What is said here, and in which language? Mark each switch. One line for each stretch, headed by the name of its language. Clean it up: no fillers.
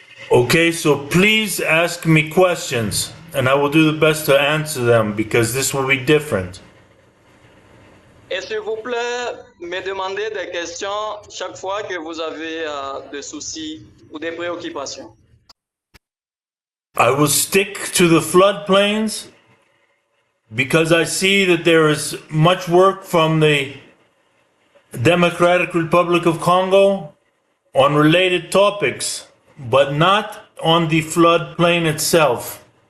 English: Okay, so please ask me questions, and I will do the best to answer them because this will be different.
French: Et s'il vous plaît, me demandez des questions chaque fois que vous avez des soucis ou des préoccupations.
English: I will stick to the floodplains because I see that there is much work from the Democratic Republic of Congo on related topics, but not on the floodplain itself.